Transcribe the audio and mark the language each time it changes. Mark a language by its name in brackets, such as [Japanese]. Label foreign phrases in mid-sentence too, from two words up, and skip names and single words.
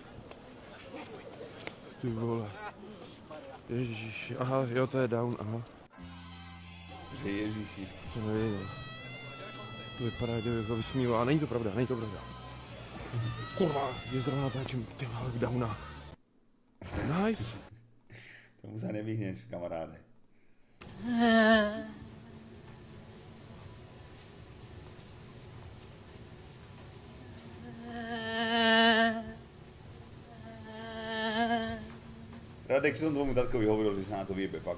[Czech] Ty vole. Ježiši, aha, jo, to je down, aha. Ježiši. Co nevěděl. To vypadá, kdybych ho vysmíval, a není to pravda, není to pravda. Kurva, je zrovna natáčím, ty vole, downa. Nice. [Slovak] Tomu sa nevyhneš, kamaráde. Radek, čo som tomu tatkovi hovoril, že sa na to vyjebe, fakt.